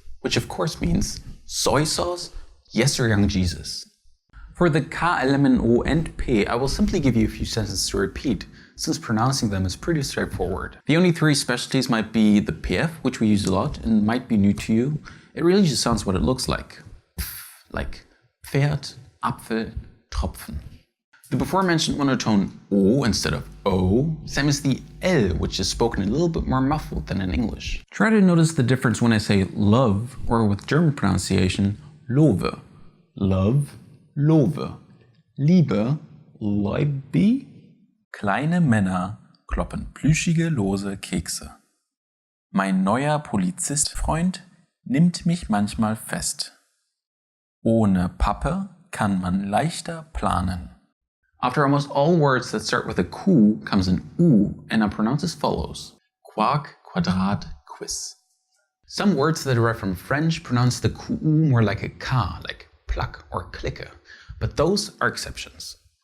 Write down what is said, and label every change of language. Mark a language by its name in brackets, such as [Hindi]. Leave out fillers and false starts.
[English] Which of course means soy sauce, yes, your young Jesus. For the K, L, M, N, O and P, I will simply give you a few sentences to repeat, since pronouncing them is pretty straightforward. The only three specialties might be the PF, which we use a lot and might be new to you. It really just sounds what it looks like. [German] Like Pferd, Apfel, Tropfen. [English] The before mentioned monotone O instead of O, same as the L, which is spoken a little bit more muffled than in English. Try to notice the difference when I say love, or with German pronunciation, Lowe. Love, Lowe. Liebe, Leibi. [German] Kleine Männer kloppen plüschige lose Kekse. Mein neuer Polizistfreund nimmt mich manchmal fest. Ohne Pappe kann man leichter planen. [English] After almost all words that start with a Q comes an U and are pronounced as follows. Quark, Quadrat, Quiz. Some words that derive from French pronounce the Q more like a K, like pluck or clicker, but those are exceptions.